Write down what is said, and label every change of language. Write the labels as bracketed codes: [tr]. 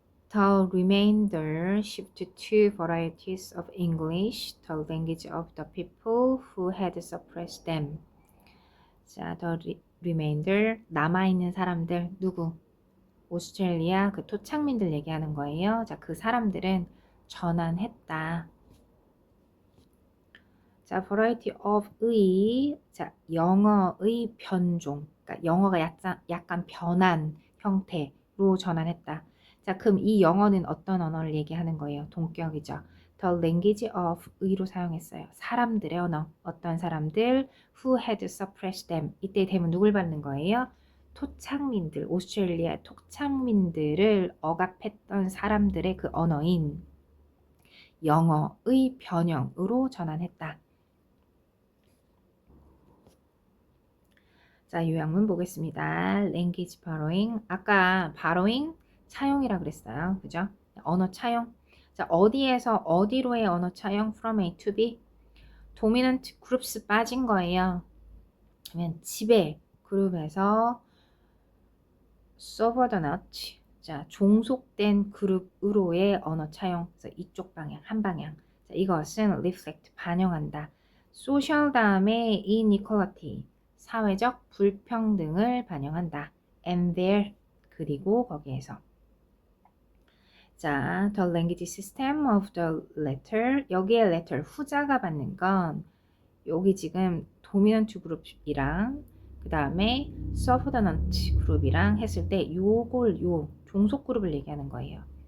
[en] The remainder shifted to varieties of English, the language of the people who had suppressed them. [ko] 자, the remainder, 남아있는 사람들, 누구? 오스트레일리아 그 토착민들 얘기하는 거예요. 자, 그 사람들은 전환했다. 자, variety of의, 자, 영어의 변종. 그러니까 영어가 약간 변한 형태로 전환했다. 자, 그럼 이 영어는 어떤 언어를 얘기하는 거예요? 동격이죠. [en] The language of [ko] 의로 사용했어요. 사람들의 언어. 어떤 사람들 [en] who had suppressed them. [ko] 이때 되면 누굴 받는 거예요? 토착민들, 오스트레일리아 토착민들을 억압했던 사람들의 그 언어인 영어의 변형으로 전환했다. 자, 요약문 보겠습니다. language borrowing. 아까 borrowing 차용이라 그랬어요. 그죠? 언어 차용. 자, 어디에서 어디로의 언어 차용? [en] from A to B. dominant groups [ko] 빠진 거예요. 그러면 지배 그룹에서 subordinate. 자, 종속된 그룹으로의 언어 차용. 그래서 이쪽 방향, 한 방향. 자, 이것은 reflect, 반영한다. [en] social 다음에 inequality. [ko] 사회적 불평등을 반영한다. and there 그리고 거기에서 자, [en] the language system of the latter [ko] 여기에 latter 후자가 받는 건 여기 지금 도미넌트 그룹이랑 그 다음에 서브도넌트 그룹이랑 했을 때 요걸 요 종속 그룹을 얘기하는 거예요.